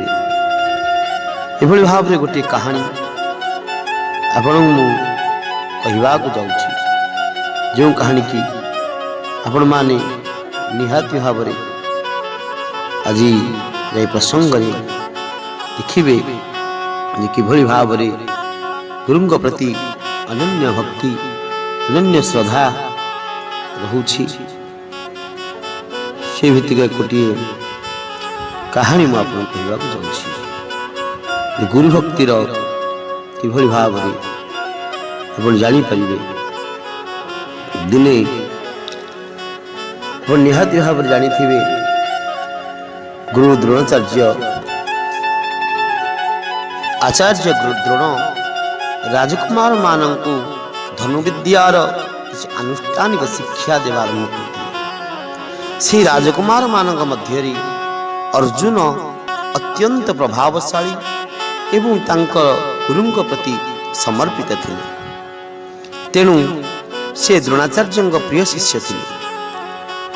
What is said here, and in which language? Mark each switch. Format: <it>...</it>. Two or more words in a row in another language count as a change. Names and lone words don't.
<or>ଏଭଳି ଭାବରେ ଗୋଟେ କାହାଣୀ ଆପଣ ମୁଁ କହିବା କୁ ଯାଉଛି, ଯେ କାହାଣୀ କି ଆପଣ ମାନେ ନିହାତି ଭାବରେ ଆଜି ଏ ପ୍ରସଙ୍ଗ ରେ ଦେଖିବେ ଯେ କିଭଳି ଭାବରେ ଗୁରୁଙ୍କ ପ୍ରତି ଅନନ୍ୟ ଭକ୍ତି ଅନନ୍ୟ ଶ୍ରଦ୍ଧା ରହୁଛି। ସେ ଭିତ୍ତିକ ଗୋଟେ କାହାଣୀ ମୁଁ ଆପଣ କହିବା କୁ ଯାଉଛି। ଗୁରୁ ଭକ୍ତିର କିଭଳି ଭାବରେ ଆପଣ ଜାଣି ପାରିବେ। ଦିନେ ଆପଣ ନିହାତି ଭାବରେ ଜାଣିଥିବେ ଗୁରୁ ଦ୍ରୋଣାଚାର୍ଯ୍ୟ ଆଚାର୍ଯ୍ୟ ଗୁରୁ ଦ୍ରୋଣ ରାଜକୁମାର ମାନଙ୍କୁ ଧନୁର୍ବିଦ୍ୟାର ଆନୁଷ୍ଠାନିକ ଶିକ୍ଷା ଦେବା ଆରମ୍ଭ କରିଥିଲେ। ସେ ରାଜକୁମାର ମାନଙ୍କ ମଧ୍ୟରେ ଅର୍ଜୁନ ଅତ୍ୟନ୍ତ ପ୍ରଭାବଶାଳୀ ଏବଂ ତାଙ୍କର ଗୁରୁଙ୍କ ପ୍ରତି ସମର୍ପିତ ଥିଲେ। ତେଣୁ ସେ ଦ୍ରୋଣାଚାର୍ଯ୍ୟଙ୍କ ପ୍ରିୟ ଶିଷ୍ୟ ଥିଲେ।</or>